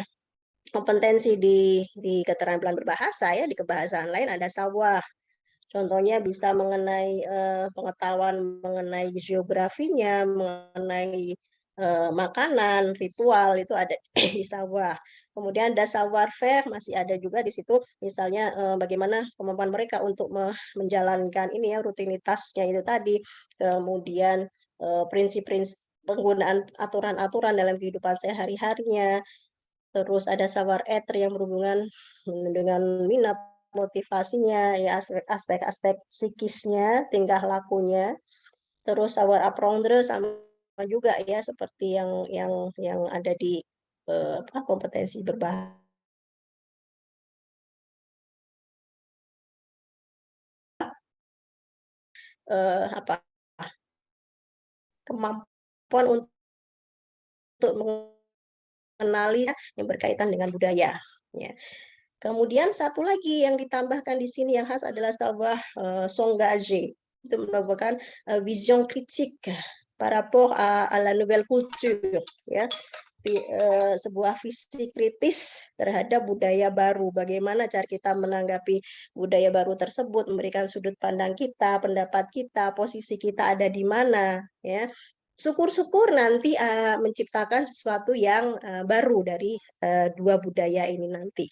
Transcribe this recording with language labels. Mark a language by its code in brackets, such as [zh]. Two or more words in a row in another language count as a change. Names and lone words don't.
[id] Kompetensi di keterampilan berbahasa ya, di kebahasaan lain ada savoir. Contohnya bisa mengenai pengetahuan mengenai geografinya, mengenai makanan, ritual itu ada di savoir. Kemudian ada [fr] savoir faire [id] masih ada juga di situ misalnya bagaimana kemampuan mereka untuk menjalankan ini ya rutinitasnya itu tadi. Kemudian prinsip-prinsip penggunaan aturan-aturan dalam kehidupan sehari-harinya. Terus ada [fr] savoir être [id] yang berhubungan dengan minat motivasinya ya aspek-aspek psikisnya tingkah lakunya terus [fr] savoir apprendre [id] sama juga ya seperti yang ada di kompetensi berbahasa, kemampuan untuk mengenali yang berkaitan dengan budaya. Ya. Kemudian satu lagi yang ditambahkan di sini yang khas adalah [fr] savoir s'engager. [id] Itu merupakan vision kritik [fr] par rapport à la nouvelle culture, [id] ya. Sebuah visi kritis terhadap budaya baru. Bagaimana cara kita menanggapi budaya baru tersebut, memberikan sudut pandang kita, pendapat kita, posisi kita ada di mana, ya. Syukur-syukur nanti menciptakan sesuatu yang baru dari dua budaya ini nanti.